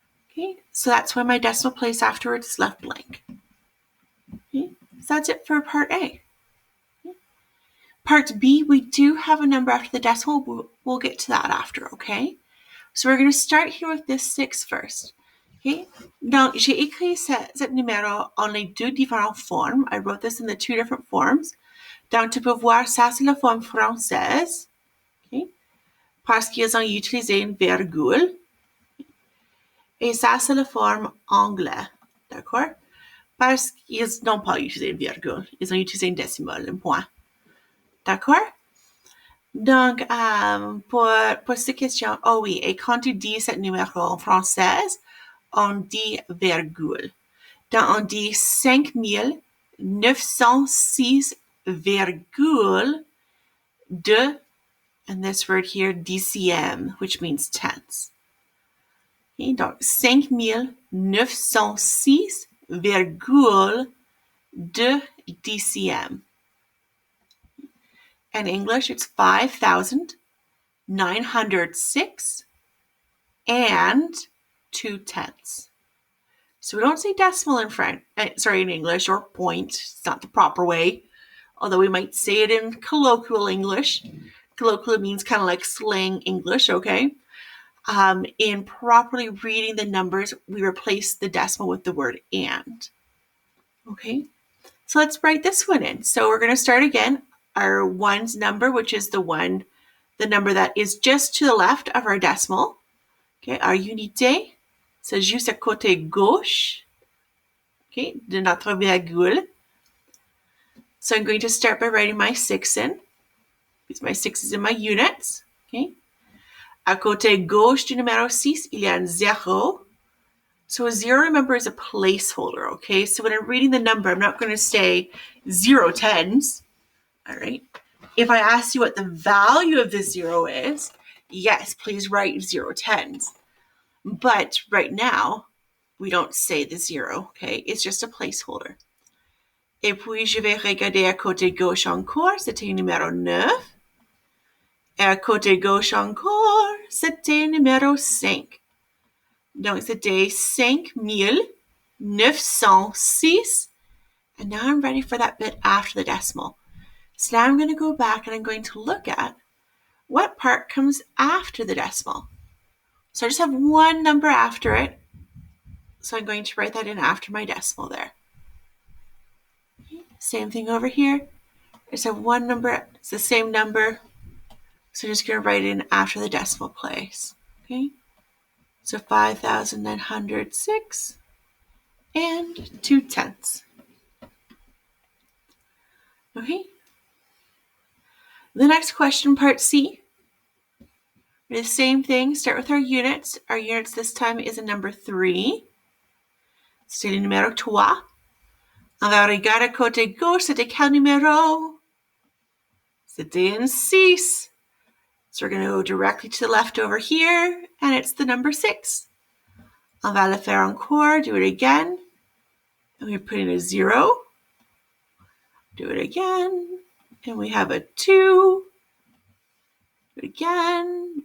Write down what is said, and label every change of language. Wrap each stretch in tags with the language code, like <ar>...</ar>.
<en>Okay, so that's why my decimal place afterwards is left blank. Okay, so that's it for part A. Okay. Part B, we do have a number after the decimal. We'll get to that after, okay? So we're going to start here with this 6 first.</en> <fr>Okay, donc j'ai écrit ce numéro en les deux différentes formes.</fr> <en>I wrote this in the 2 different forms.</en> <fr>Donc tu peux voir, ça c'est la forme française. Okay, parce qu'ils ont utilisé une virgule. Et ça, c'est la forme anglaise, d'accord? Parce qu'ils n'ont pas utilisé une virgule. Ils ont utilisé une décimale, un point. D'accord? Donc, pour cette question, oh oui, et quand tu dis ce numéro en français, on dit virgule. Donc, on dit 5,906,2,</fr> <en>and this word here, DCM, which means tenths.</en> <fr>Okay, donc 5,906,2 DCM.</fr> <en>In English, it's 5,906 and 2 tenths. So we don't say decimal in in English, or point. It's not the proper way, although we might say it in colloquial English. Colloquial means kind of like slang English, okay? In properly reading the numbers, we replace the decimal with the word and. Okay, so let's write this one in. So we're going to start again. Our 1's number, which is the number that is just to the left of our decimal.</en> <fr>Okay, our unité, c'est juste à côté gauche, okay, de notre virgule.</fr> <en>So I'm going to start by writing my 6 in, because my 6 is in my units. Okay.</en> <fr>À côté gauche du numéro 6, il y a un 0.</fr> <en>So a 0, remember, is a placeholder, okay? So when I'm reading the number, I'm not going to say 0 tens, all right? If I ask you what the value of the 0 is, yes, please write 0 tens. But right now, we don't say the 0, okay? It's just a placeholder.</en> <fr>Et puis, je vais regarder à côté gauche encore, c'était numéro 9. Et à côté gauche encore, c'était numéro 5. Donc, c'était 5,906.</fr> <en>And now I'm ready for that bit after the decimal. So now I'm going to go back and I'm going to look at what part comes after the decimal. So I just have one number after it. So I'm going to write that in after my decimal there. Okay. Same thing over here. I just have one number. It's the same number. So I'm just going to write it in after the decimal place. Okay. So 5,906 and 2 tenths. Okay. The next question, part C. The same thing, start with our units. Our units this time is a number 3.</en> <fr>C'est le numéro 3. On va regarder côté gauche, c'était quel numéro? C'était un 6.</fr> <en>So we're going to go directly to the left over here, and it's the number 6.</en> <fr>On va le faire encore,</fr> <en>do it again. And we put in a 0. Do it again. And we have a 2. Do it again.</en>